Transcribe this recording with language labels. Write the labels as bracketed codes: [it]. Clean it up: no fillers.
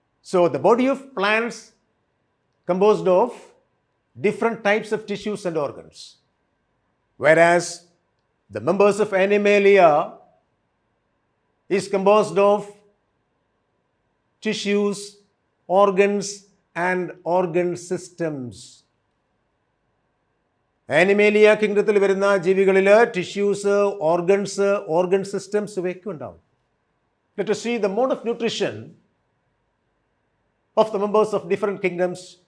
[en] So the body of plants composed of different types of tissues and organs. Whereas the members of Animalia is composed of tissues, organs and organ systems. [ml] Animalia കിങ്ഡത്തിൽ വരുന്ന ജീവികളിൽ tissues, organs, organ systems ഇവയൊക്കെ ഉണ്ടാവും. [en] Let us see the mode of nutrition of the members of different kingdoms.